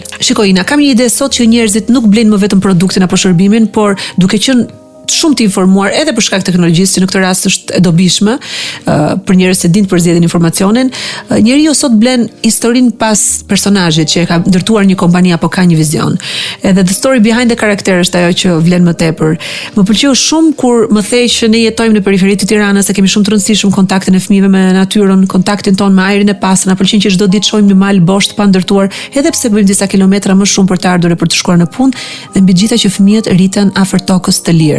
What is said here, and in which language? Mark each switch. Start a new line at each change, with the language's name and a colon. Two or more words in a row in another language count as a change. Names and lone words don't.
Albanian: Shikoj, Ina, kam një ide sot që njerëzit nuk blenë më vetëm produktin apo shërbimin, por duke qenë shumë të informuar edhe për shkak të teknologjisë, që në këtë rast është e dobishme për njerëz që dinë të përzjedhin informacionin. Njeriu sot blen historinë pas personazhit që e ka ndërtuar një kompani apo ka një vizion. Edhe
English: the story behind the character
Albanian: është ajo që vlen më tepër. Më pëlqeu shumë kur më thej që ne jetojmë në periferitë të Tiranës, se kemi shumë të rëndësishëm kontaktin e fëmijëve me natyrën, kontaktin ton me ajrin e pastër. Na pëlqen që çdo ditë shohim një mal bosh të pandërtuar, edhe pse bëjmë disa kilometra më shumë për të ardhur e për të shkuar në punë, dhe mbi gjitha që fëmijët rriten afër tokës të lirë.